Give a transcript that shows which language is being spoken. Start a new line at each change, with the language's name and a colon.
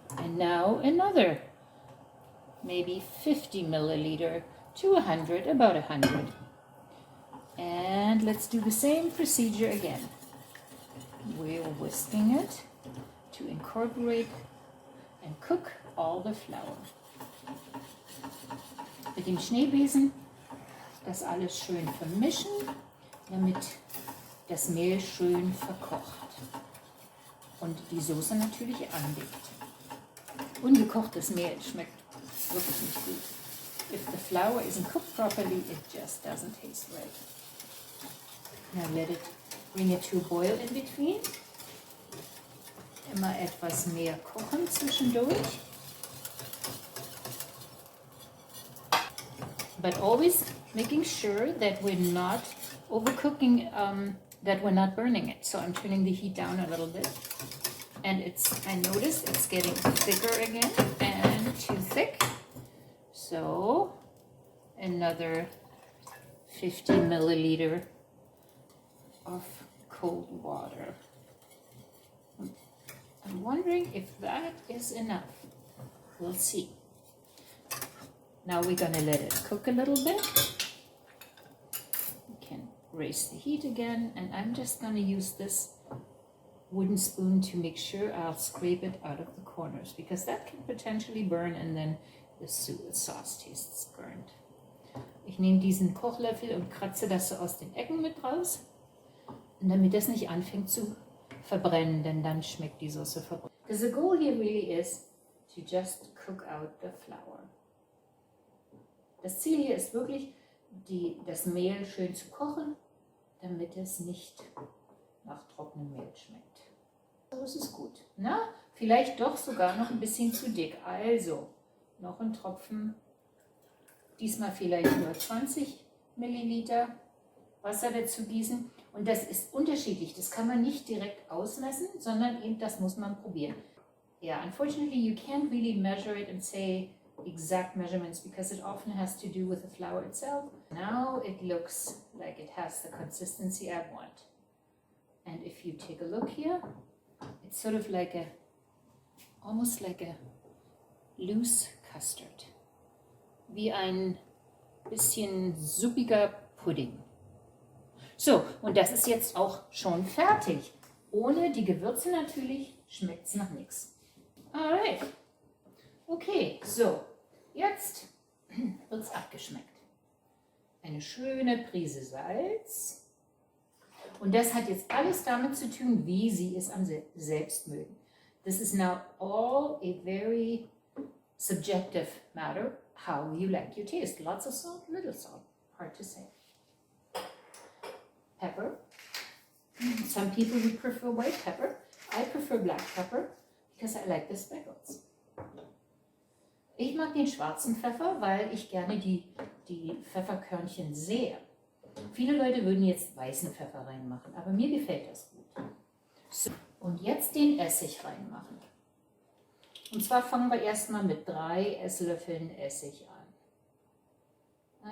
English: And now another, maybe 50 milliliter to 100, about 100. And let's do the same procedure again. We're whisking it to incorporate and cook all the flour.
German: Mit dem Schneebesen das alles schön vermischen, damit das Mehl schön verkocht und die Soße natürlich anlegt. Ungekochtes Mehl schmeckt wirklich nicht gut.
English: If the flour isn't cooked properly, it just doesn't taste right. Now bring it to a boil in between.
German: Immer etwas mehr kochen zwischendurch.
English: But always making sure that we're not overcooking that we're not burning it. So I'm turning the heat down a little bit. And I notice it's getting thicker again and too thick. So another 50 milliliter of cold water. I'm wondering if that is enough. We'll see. Now we're gonna let it cook a little bit. We can raise the heat again, and I'm just gonna use this wooden spoon to make sure I'll scrape it out of the corners, because that can potentially burn and then the sauce tastes burnt.
German: Ich nehme diesen Kochlöffel und kratze das so aus den Ecken mit raus, und damit das nicht anfängt zu verbrennen, denn dann schmeckt die Soße verbrannt.
English: Because the goal here really is to just cook out the flour.
German: Das Ziel hier ist wirklich, das Mehl schön zu kochen, damit es nicht nach trockenem Mehl schmeckt. So ist es gut. Na, vielleicht doch sogar noch ein bisschen zu dick. Also noch ein Tropfen, diesmal vielleicht nur 20 Milliliter Wasser dazu gießen. Und das ist unterschiedlich. Das kann man nicht direkt ausmessen, sondern eben das muss man probieren.
English: Yeah, unfortunately you can't really measure it and say exact measurements because it often has to do with the flour itself. Now it looks like it has the consistency I want. And if you take a look here, it's sort of like almost like a loose custard.
German: Wie ein bisschen suppiger Pudding. So, und das ist jetzt auch schon fertig. Ohne die Gewürze natürlich schmeckt es nach nichts.
English: Alright.
German: Okay, so, jetzt wird es abgeschmeckt. Eine schöne Prise Salz. Und das hat jetzt alles damit zu tun, wie Sie es am selbst mögen.
English: This is now all a very subjective matter, how you like your taste. Lots of salt, little salt, hard to say. Pepper. Some people would prefer white pepper. I prefer black pepper because I like the speckles.
German: Ich mag den schwarzen Pfeffer, weil ich gerne die Pfefferkörnchen sehe. Viele Leute würden jetzt weißen Pfeffer reinmachen, aber mir gefällt das gut. So, und jetzt den Essig reinmachen. Und zwar fangen wir erstmal mit 3 Esslöffeln Essig an.